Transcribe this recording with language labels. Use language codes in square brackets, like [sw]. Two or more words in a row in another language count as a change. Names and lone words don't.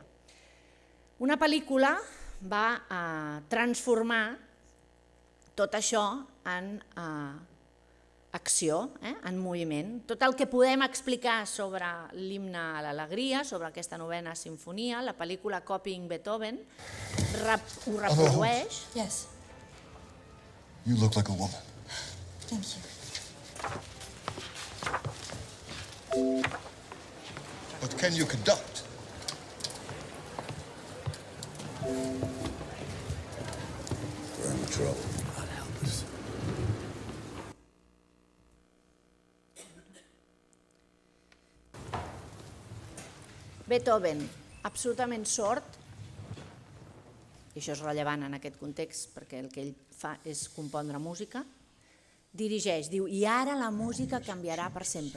[ca] Una pel·lícula va transformar tot això en acció, en moviment. Tot el que podem explicar sobre l'himne a l'alegria, sobre aquesta 9ª Simfonia, la pel·lícula Copying Beethoven, ho reprodueix. [en] Yes. You look like a woman. Thank you. But can you conduct? We're in trouble. God help us. [ca] Beethoven, absolutament sord, i això és rellevant en aquest context perquè el que ell fa és compondre música, dirigeix, diu, i ara la música canviarà per sempre.